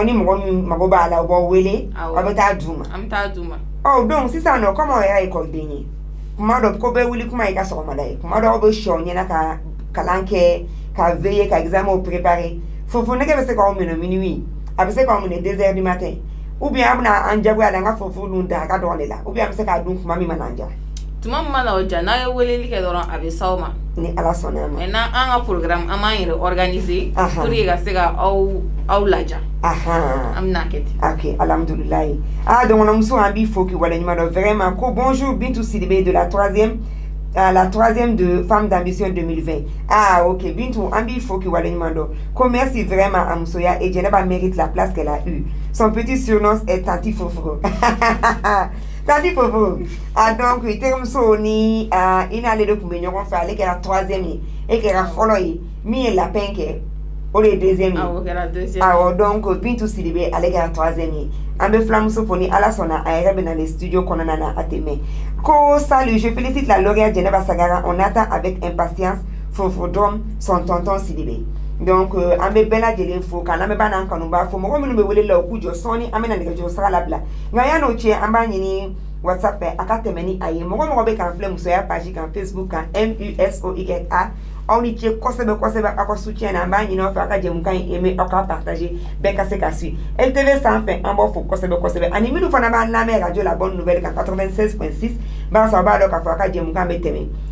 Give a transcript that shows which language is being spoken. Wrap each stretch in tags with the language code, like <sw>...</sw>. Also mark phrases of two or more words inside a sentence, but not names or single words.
<bm>ni mɔgɔ min mago b'a la u b'aw wele aw bɛ taa d'u ma an bɛ taa d'u ma donc sisan nɔ comme aw yɛrɛ ye école ye kuma dɔ ko bɛ wuli kuma ye ka sɔgɔmada ye kuma dɔ aw bɛ sɔ ɲɛna ka kalan kɛ ka veiller ka</bm> <fr>examen préparer</fr> <bm>fofo nege bɛ se k'aw minɛ minuit a bɛ se k'aw minɛ 2</bm> <fr>heures du matin ou bien</fr> <bm>an bɛna an jagoya la an ka fofo dun da a ka dɔgɔn de la</bm> <fr>ou bien</fr> <bm>an bɛ se k'a dun kuma min mana an ja tuma min mana o ja n'a ye weleli kɛ dɔrɔn a bɛ s'aw ma ni ala sɔnna a ma maintenant an ka programme an b'an yɛrɛ organiser</bm> <fr>pour que</fr> <bm>ka se ka aw laja an bɛna kɛ ten ok alhamdulilayi dɔgɔnɔmuso an b'i fo k'i waleɲuman dɔn vraiment ko</bm> <fr>bonjour Bintou Sidibé de la troisième de Femme d'Ambition 2020</fr> <bm>ok Bintou an b'i fo k'i waleɲuman dɔn ko</bm> <fr>merci vraiment à musoya et Djeneba mérite la place qu'elle a eue son petit surnom est Tanti Foforo Tanti Foforo</fr> <bm>donc i terimuso ni i n'ale de tun bɛ ɲɔgɔn fɛ ale kɛra 3e ye e kɛra fɔlɔ ye min ye lapin kɛ o de ye 2e ye donc Bintou Sidibé ale kɛra 3e ye an bɛ filamuso fo ni ala sɔnna a yɛrɛ bɛ na le studio kɔnɔna na a tɛmɛ ko</bm> <fr>salut je félicite la lauréate Djeneba Sagara on attend avec impatience Fofodrome son tonton Sidibé</fr> <bm>donc an bɛ bɛɛ lajɛlen fo k'an lamɛnbaa n'an kanuba fo mɔgɔ minnu bɛ wele la u k'u jɔ sɔɔni an bɛna nɛgɛjuru sira labila nka yan'o cɛ an b'a ɲini WhatsApp fɛ a ka tɛmɛ ni a ye mɔgɔ bɛ k'an filɛ musoya page kan Facebook kan MUSOYA aw ni ce kosɛbɛ aw ka soutien na an b'a ɲini aw fɛ aw ka jɛmukan in aimer aw ka partager bɛɛ ka se ka suivre LTV sanfɛ an b'aw fo kosɛbɛ ani minnu fana b'an lamɛn radio La Bonne Nouvelle kan 96.6 barisa aw b'a dɔn k'a fɔ aw ka jɛmukan bɛ tɛmɛ</bm>